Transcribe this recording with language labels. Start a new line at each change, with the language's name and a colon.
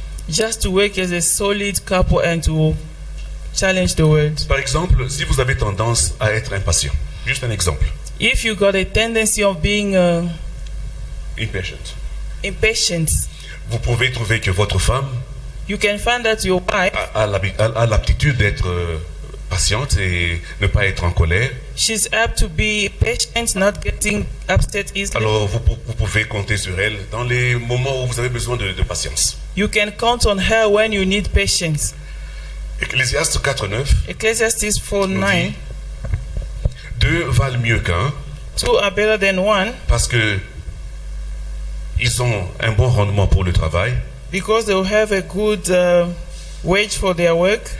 English: Just to work as a solid couple and to challenge the world.
French: Par exemple, si vous avez tendance à être impatient, juste un exemple,
English: If you got a tendency of being impatient, impatient,
French: vous pouvez trouver que votre femme
English: you can find that your wife,
French: a l'aptitude d'être patiente et ne pas être en colère.
English: she's apt to be patient, not getting upset easily.
French: Alors vous pouvez compter sur elle dans les moments où vous avez besoin de patience.
English: You can count on her when you need patience.
French: Ecclésiaste 4:9
English: Ecclesiastes 4:9.
French: nous dit, deux valent mieux qu'un
English: Two are better than one
French: parce que ils ont un bon rendement pour le travail.
English: because they will have a good wage for their work.